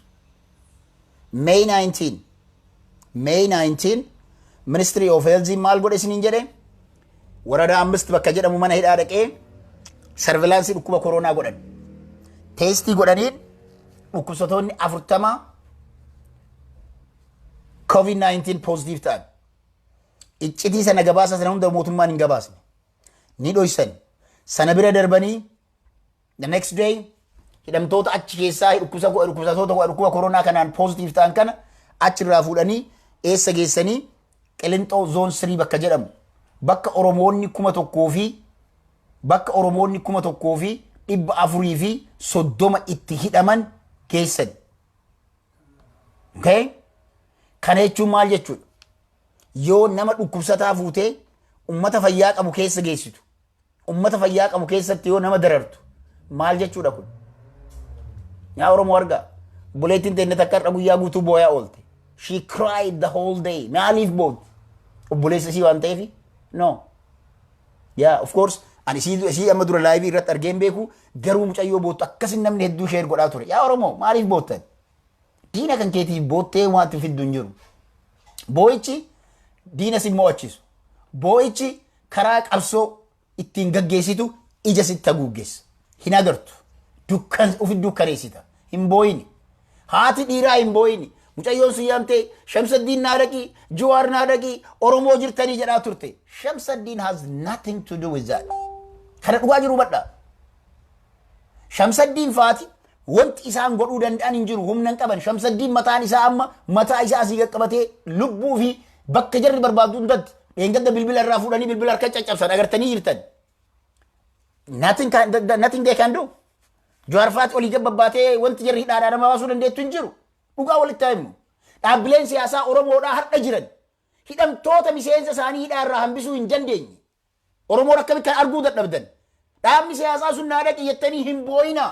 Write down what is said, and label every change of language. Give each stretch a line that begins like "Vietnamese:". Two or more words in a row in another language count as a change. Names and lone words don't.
Oromo: May 19
English: Ministry of Health
Oromo: maal godhe isiniin jedhe waradaa 5 bakka jedhamu mana hidhaa dhaqee surveillance dhukkuba koronaa godhan. Testii godhaniin dhukkubsatoonni 40 COVID-19 positive ta'an. Iccitii sana gabaasa sana hunda mootummaan hin gabaasne. Ni dhoysan. Sana bira darbanii
English: the next day
Oromo: hidhamtoota achi keessaa dhukkubsatoota dhukkuba koronaa kanaan positive ta'an kana achirraa fuudhanii eessa geessanii Qilintoo zone 3 bakka jedhamu bakka Oromoonni 1,430 itti hidhaman geessan. Okay? Kana jechuun maal jechuudha? Yoo nama dhukkubsataa fuutee ummata fayyaa qabu keessa geessitu ummata fayyaa qabu keessatti yoo nama darartu maal jechuudha kun? Yaa Oromoo argaa buleettiin teenne takka irra guyyaa guutuu booyaa oolte.
English: She cried the whole day.
Oromo: Maaliif boot? Obboleessa isii waan ta'eef?
English: No. Yeah, of course.
Oromo: Ani isii amma dura live irratti argeen beeku garuu mucayyoo boottu akkasin namni hedduu share godhaa ture. Yaa Oromoo maaliif boottan? Diina kan keetiif boottee waanti fiddu hin jiru. Boo'ichi diina si mo'achiisu. Boo'ichi karaa qabsoo ittiin gaggeessitu ija sitti haguuggeessa. Hin agartu. Ufit dukkaneessita. Hin boo'ini. Haati dhiiraa hin boo'ini. Mucayyoon sun yaamtee Shamsaddiin naadaqii, Jawaar naadaqii, Oromoo jirtanii jedhaa turte.
English: Shamsaddiin has nothing to do with that.
Oromo: Kana dhugaa jiru badhaa. Shamsaddiin faati wanti isaan godhuu danda'an hin jiru humna hin qaban. Shamsaddiin mataan isaa amma mataa isaa asii qaqqabatee lubbuu fi bakka jarri barbaadu hundatti dheengadda bilbila irraa fuudhanii bilbila harka caccabsan agartanii jirtan.
English: Nothing they can do.
Oromo: Jawaar faati olii jabbaatee wanti jarri hidhaadhaa nama baasuu dandeettu hin jiru. Dhugaa walitti himu. Dhaabbileen siyaasaa Oromoodhaa har'a jiran hidhamtoota miseensa isaanii hidhaa irraa hambisuu hin dandeenye. Oromoon akkamitti kan arguu dadhabdan. Dhaabni siyaasaa sun naadaqi jettanii hin boo'inaa.